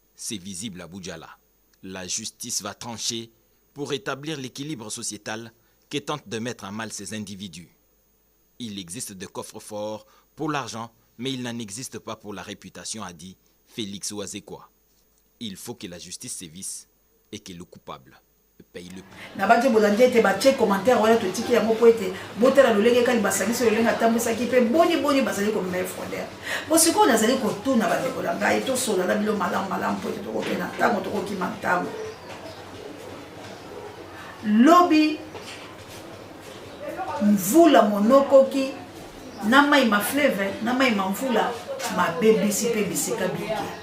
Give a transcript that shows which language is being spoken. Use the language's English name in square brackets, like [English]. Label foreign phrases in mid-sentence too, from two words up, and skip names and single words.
[French] C'est visible à Boudjala. La justice va trancher pour rétablir l'équilibre sociétal que tentent de mettre à mal ces individus. Il existe des coffres forts pour l'argent, mais il n'en existe pas pour la réputation, a dit Félix Ouazekwa. Il faut que la justice sévisse et que le coupable paye le prix. [Lingala] Na bandi bolandi ete batie commentaire wana totiki yango po ete botala lolenge kani basangisi lolenge atambwisaki mpe boni boni bazali komema ye fondere. Bo sikoyo nazali kotuna bandeko na ngai, tosola na bilo malamu malamu po ete tokokenda ntango, tokokima ntango. Lobi mvula monokoki na mai ma fleuve, na mai ma mvula mabebisi mpe bisika bike.